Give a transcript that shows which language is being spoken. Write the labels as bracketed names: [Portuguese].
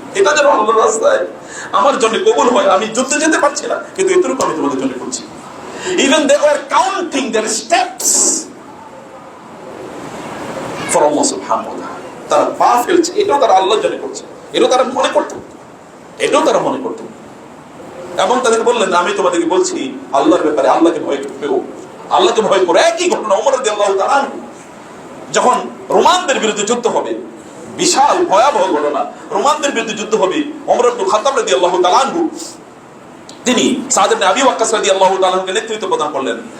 [Bangla] এটা যেন আল্লাহর রাস্তায় আমার জন্য কবুল হয়। আমি যুদ্ধে যেতে পারছি না, কিন্তু এতটুকু আমি তোমাদের জন্য করছি। [English] Even they were counting their steps for Allah subhanahu wa ta'ala. [Bangla] তারা পা ফেলছে, এটাও তারা আল্লাহর জন্য করছে, এটাও তারা মনে করত, এটাও তারা মনে করত। এবং তাদেরকে বললেন আমি তোমাদেরকে বলছি আল্লাহর ব্যাপারে আল্লাহকে ভয় পেও, আল্লাহকে ভয় করো। একই ঘটনা ওমর রাদিয়াল্লাহু তাআলা আনহু যখন রোমানদের বিরুদ্ধে যুদ্ধ হবে, বিশাল ভয়াবহ ঘটনা, রোমানদের বিরুদ্ধে যুদ্ধ হবে, ওমর ইবনে খাত্তাব রাদিয়াল্লাহু তাআলা আনহু তিনি সাদ ইবনে আবি ওয়াক্কাস রাদিয়াল্লাহু তাআলা আনহুকে নেতৃত্ব প্রদান করলেন।